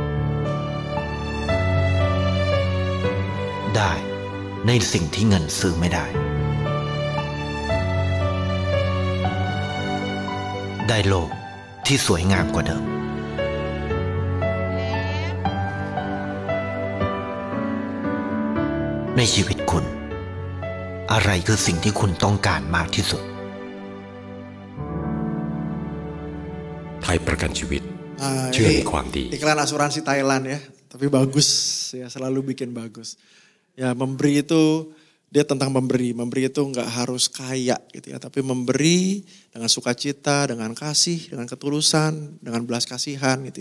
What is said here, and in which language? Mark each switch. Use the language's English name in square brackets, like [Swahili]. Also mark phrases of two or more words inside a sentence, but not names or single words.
[Thai] ได้ในสิ่งที่เงินซื้อไม่ได้ได้โลกที่สวยงามกว่าเดิมในชีวิตคุณอะไรคือสิ่งที่คุณต้องการมากที่สุด ไทยประกันชีวิตเชื่อในความดี [Indonesian] Iklan asuransi Thailand ya, tapi bagus ya, selalu bikin bagus. Ya, memberi itu dia tentang memberi. Memberi itu nggak harus kaya gitu ya, tapi memberi dengan sukacita, dengan kasih, dengan ketulusan, dengan belas kasihan gitu ya.